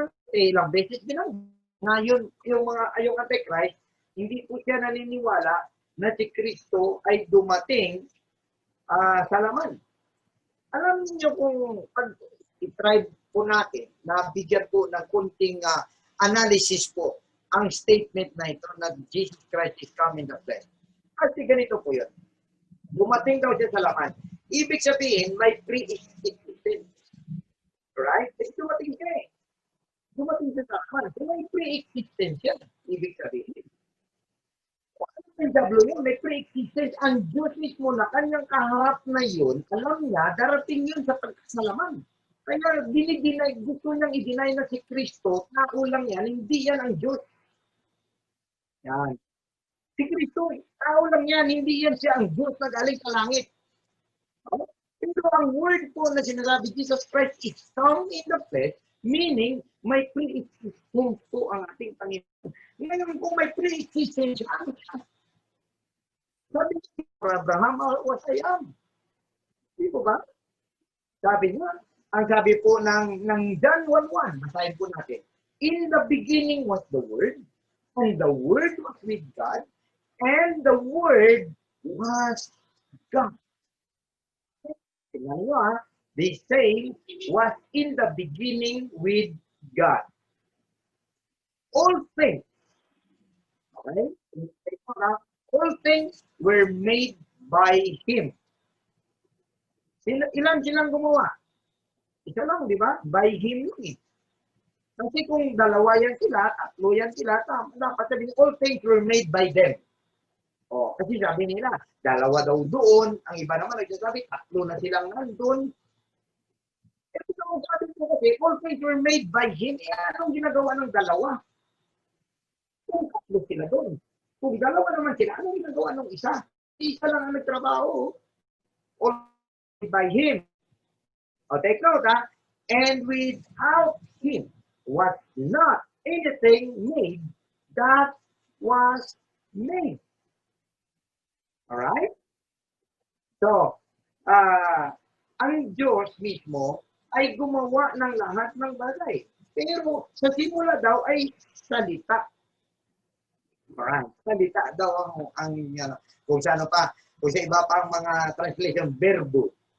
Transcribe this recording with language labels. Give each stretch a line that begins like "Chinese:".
Filipino: Ilang beses binanggit. Ngayon, yung antichrist, hindi po siya naniniwala na si Kristo ay dumating sa laman. Alam niyo kung pag-try po natin na bigyan po ng kunting analysis po ang statement na ito na
English: Jesus Christ is come in the flesh.
Filipino: Kasi ganito po yun. Dumating daw siya sa laman. Ibig sabihin, may pre-existence. Right? Kasi dumating siya eh. Dumating siya sa laman. So may pre-existence yan. Ibig sabihin. Ang W yun, may pre-existence. Ang Diyos mismo na kanyang kaharap na yun, alam niya, darating yun sa pagkasalaman. Kaya dinidinay, gusto niyang i-deny na si Kristo, tao lang yan, hindi yan ang Diyos. Yan. Si Kristo, tao lang yan, hindi yan siya ang Diyos na galing sa langit. Pero ang word po na sinasabi,
English: Jesus Christ is come in the flesh,
Filipino: meaning may pre-existence po ang ating Panginoon. Ngayon kung may pre-existence, ano siya? Sabi niya,
English: Abraham was I am.
Filipino: Di ba ba? Sabi niya, ang sabi po ng John 1:1, basahin po natin.
English: In the beginning was the Word, and the Word was with God, and the Word was God.
Filipino: Tingnan niyo
English: the same was in the beginning with God. All things, okay? All things were made by Him.
Filipino: Ilan silang gumawa? Isa lang, di ba?
English: By Him
Filipino: yun eh. Kasi kung dalawa yan sila, tatlo yan sila, dapat sabihin,
English: all things were made by them.
Filipino: Kasi sabi nila, dalawa daw doon, ang iba naman nagsasabi, tatlo na silang nandun. Kasi kung sabi ko kasi,
English: all things were made by Him,
Filipino: anong ginagawa ng dalawa? Kung tatlo sila doon. Kung dalawa naman sila, anong ginagawa ng isa? Isa lang ang nagtrabaho.
English: All by Him. Take note and without Him was not anything made that was made. Alright?
Filipino: So, ang Diyos mismo ay gumawa ng lahat ng bagay. Pero sa simula daw ay salita. Alright. Salita daw ang kung sa ano pa, kung sa iba pang mga translation, verbo.